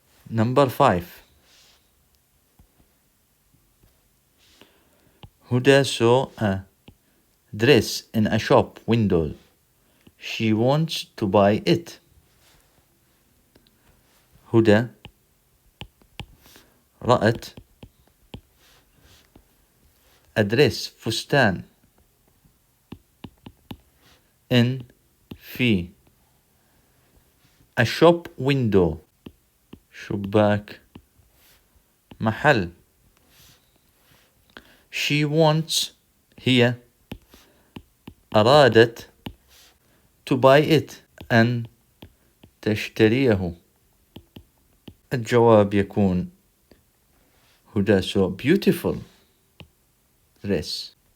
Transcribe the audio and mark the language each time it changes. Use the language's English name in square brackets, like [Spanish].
[English] Number 5. Huda saw a dress in a shop window. She wants to buy it. [Arabic] هدى رأت أدرس فستان [English] in [Arabic] في [English] a shop window [Arabic] شباك محل. [English] She wants [Arabic] هي أرادت [English] to buy it [Arabic] أن تشتريه. الجواب يكون هدى [English] so beautiful dress.